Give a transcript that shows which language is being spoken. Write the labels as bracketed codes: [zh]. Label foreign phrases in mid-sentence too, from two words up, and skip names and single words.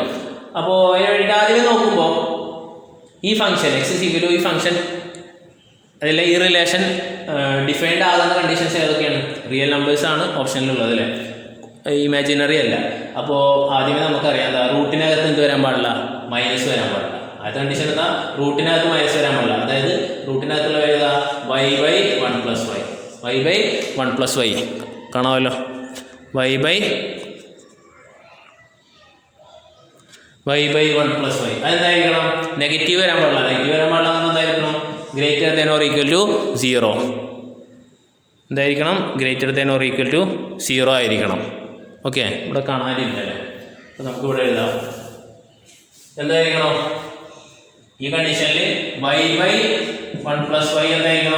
[ml] അപ്പോൾ അതിന് വേണ്ടിയിട്ട് ആദ്യമേ നോക്കുമ്പോൾ ഈ ഫംഗ്ഷൻ x = ഈ ഫംഗ്ഷൻ അതിലെ ഈ [en] relation defined [ml] ആകുന്ന കണ്ടീഷൻസ് ഏതൊക്കെയാണ്? [en] real numbers [ml] ഓപ്ഷനിലുള്ളത് അല്ലേ, ഇമാജിനറി അല്ല. അപ്പോൾ ആദ്യമേ നമുക്കറിയാം എന്താ, റൂട്ടിനകത്ത് എന്ത് വരാൻ പാടില്ല? മൈനസ് വരാൻ പാടില്ല. ആദ്യത്തെ കണ്ടീഷൻ എന്താ? റൂട്ടിനകത്ത് മൈനസ് വരാൻ പാടില്ല. അതായത് റൂട്ടിനകത്തുള്ള ഏതാ? y/1 + y y/1 + y കാണാമല്ലോ. y/1 + y അതെന്തായിരിക്കണം? നെഗറ്റീവ് വരാൻ പാടില്ല. നെഗറ്റീവ് വരാൻ പാടില്ല എന്ന് എന്തായിരിക്കണം? [en] greater than or equal to 0. എന്തായിരിക്കണം? greater than or equal to 0 [ml] ആയിരിക്കണം. ഓക്കെ, ഇവിടെ കാണാനില്ലല്ലേ, അപ്പോൾ നമുക്ക് ഇവിടെ എഴുതാം. എന്തായിരിക്കണം? ഈ കണ്ടീഷനിൽ y/1 + y എന്തായിരിക്കണം?